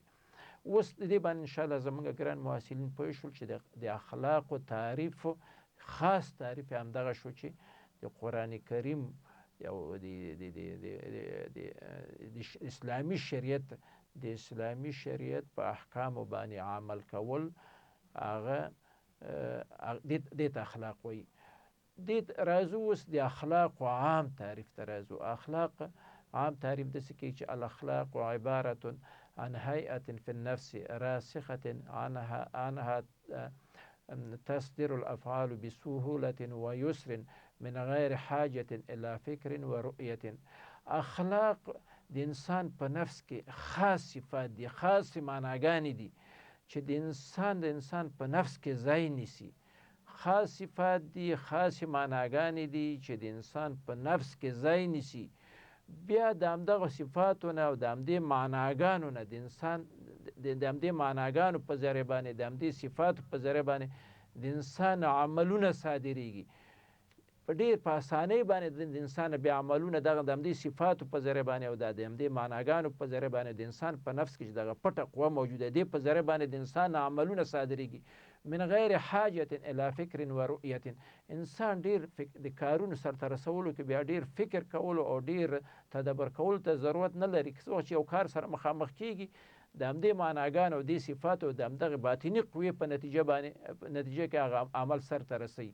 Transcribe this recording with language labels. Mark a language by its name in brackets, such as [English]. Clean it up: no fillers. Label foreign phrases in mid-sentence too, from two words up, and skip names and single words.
[Pashto] اوس د دې باندې انشاءالله زموږ ګران محصلین پوه شول چې د اخلاقو تعریف، خاص تعریف همدغه شو چې د قرآن کریم یو د اسلامي شریعت په احکامو باندې عمل کول هغه دې ته اخلاق وایي. دې راځو اوس د اخلاقو عام تعریف ته راځو. اخلاق عام تعریف داسې کوي چې [Arabic] الاخلاق عبارة عن هيئة في النفس راسخة عنها تصدر الافعال بسهولة ويسر من غیر حاجة الى فکر و رؤیة. [Pashto] اخلاق د انسان په نفس کې خاص صفات دي، خاص معناګانې دي چې د انسان په نفس کې ځای نیسي. خاص صفات دي، خاص معناګانې دي چې د انسان په نفس کې ځای نیسي. بیا د همدغه صفاتو نه او د همدې معناګانو نه د انسان د همدې معناګانو په ذریعه باندې د همدې صفاتو په ذریعه باندې د انسان عملونه صادریږي. په ډېر په اسانۍ باندې د انسان بیا عملونه دغه د همدې صفاتو په ذریعه باندې او د همدې معناګانو په ذریعه باندې د انسان په نفس کې چې دغه پټه قوه موجوده دی په ذریعه باندې د انسان عملونه صادریږي. [Arabic] من غیر حاجة الی فکر و رؤیة. [Pashto] انسان ډېر د کارونو سرته رسولو کې بیا ډېر فکر کولو او ډېر تدبر کولو ته ضرورت نه لري. که څوک چې یو کار سره مخامخ کېږي د همدې معناګانو او دې صفاتو او د همدغه باطني قوې په نتیجه کې هغه عمل سرته رسوي.